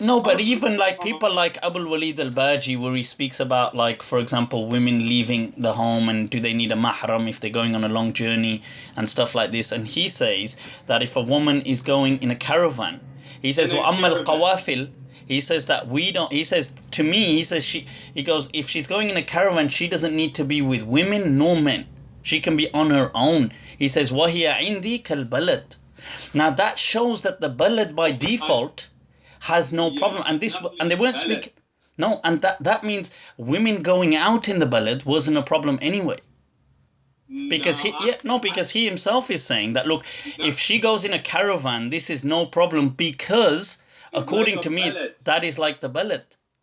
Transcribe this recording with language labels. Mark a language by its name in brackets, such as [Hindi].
[English] No, but even like people like Abul Walid al-Baji, where he speaks about, like, for example, women leaving the home and do they need a mahram if they're going on a long journey and stuff like this. And he says that if a woman is going in a caravan, he says, [Arabic] وَأَمَّا الْقَوَافِلِ, [English] he says that we don't, he says, to me, he says, he goes, if she's going in a caravan, she doesn't need to be with women nor men. She can be on her own. He says, [Arabic] وَهِيَ عِنْدِي كَالْبَلَدِ. [English] Now that shows that the balad by default has no problem. And they weren't speaking. No, and that means women going out in the balad wasn't a problem anyway. Because he himself is saying that, look, if she goes in a caravan, this is no problem, because according to me, that is like the balad.